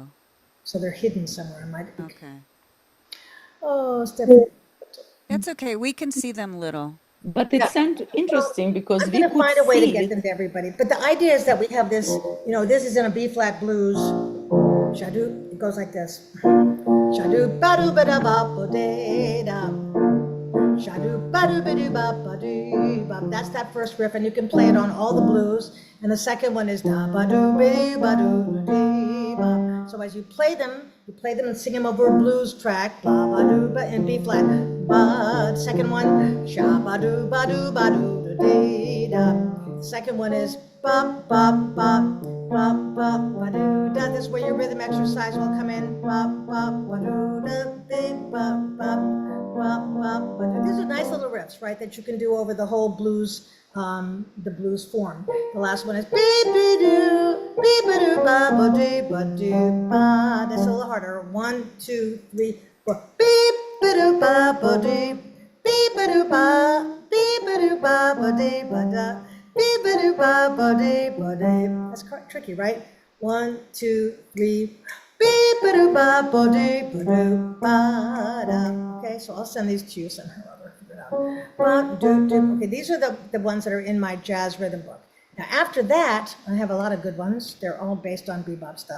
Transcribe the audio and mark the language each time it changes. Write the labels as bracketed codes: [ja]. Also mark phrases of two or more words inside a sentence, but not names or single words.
[en] So they're hidden somewhere. I might be. okay. Oh, Stephanie. That's okay. We can see them little. But it's interesting because I'm we going to could find a way to see get it. them to everybody. But the idea is that we have this, this is in a B flat blues. Shadu, it goes like this. Shadu badu bada ba ba de da. Shadu badu badu ba ba dee ba. That's that first riff, and you can play it on all the blues. And the second one is da ba do be ba do dee ba. So as you play them and sing them over a blues track. Ba ba do ba in B flat. Ba. Second one, sha ba do ba do ba do dee da. The second one is ba ba ba ba ba ba do da. This is where your rhythm exercise will come in. Ba ba ba do da be ba ba. These are nice little riffs, right, that you can do over the whole blues, the blues form. The last one is beep-a-doo, beep-a-doo, ba-ba-dee-ba-doo, ba. That's a little harder. 1, 2, 3, 4. Beep-a-doo, ba-ba-dee, beep-a-doo, ba, beep-a-doo, ba-ba-dee, ba-da, beep-a-doo, ba-ba-dee, ba-dee. That's tricky, right? 1, 2, 3. Okay, so I'll send these to you somehow. Okay, these are the ones that are in my jazz rhythm book. Now, after that, I have a lot of good ones. They're all based on bebop stuff.